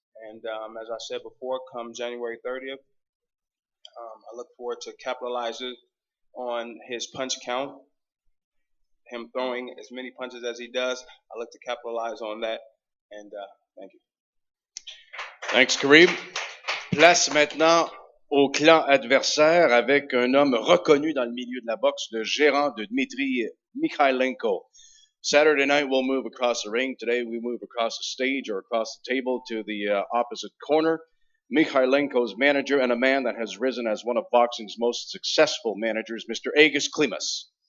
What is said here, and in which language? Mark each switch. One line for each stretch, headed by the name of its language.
English: And as I said before, come January 30th, I look forward to capitalizing on his punch count. Him throwing as many punches as he does, I look to capitalize on that. And thank you. Thanks, Karim.
French: Place maintenant au clan adversaire avec un homme reconnu dans le milieu de la boxe, le gérant de Dmitry Mikhaylenko.
English: Saturday night, we'll move across the ring. Today, we move across the stage or across the table to the opposite corner. Mikhaylenko's manager and a man that has risen as one of boxing's most successful managers, Mr. Agus Klimas.